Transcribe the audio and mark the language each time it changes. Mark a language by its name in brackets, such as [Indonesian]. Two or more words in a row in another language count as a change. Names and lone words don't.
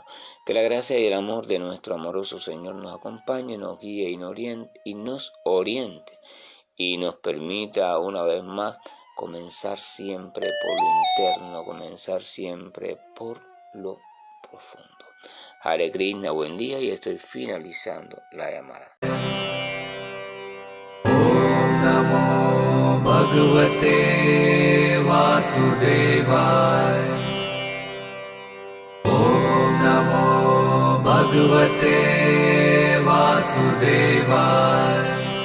[Spanish] Que la gracia y el amor de nuestro amoroso Señor nos acompañe, nos guíe y nos oriente y nos permita una vez más comenzar siempre por lo interno, comenzar siempre por lo profundo. Hare Krishna, buen día, y estoy finalizando la llamada. [Sanskrit] ॐ नमो भगवते वासुदेवाय. ॐ नमो भगवते वासुदेवाय.